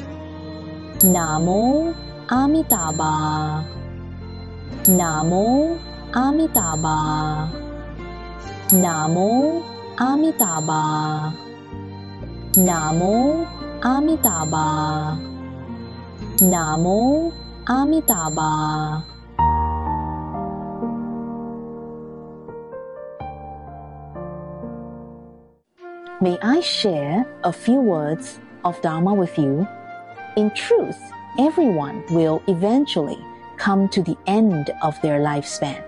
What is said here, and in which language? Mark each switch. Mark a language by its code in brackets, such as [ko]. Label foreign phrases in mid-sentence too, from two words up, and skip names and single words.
[sa] Namo Amitabha. Namo Amitabha. Namo Amitabha. Namo Amitabha. Namo Amitabha. [en] May I share a few words of Dharma with you? In truth, everyone will eventually come to the end of their lifespan.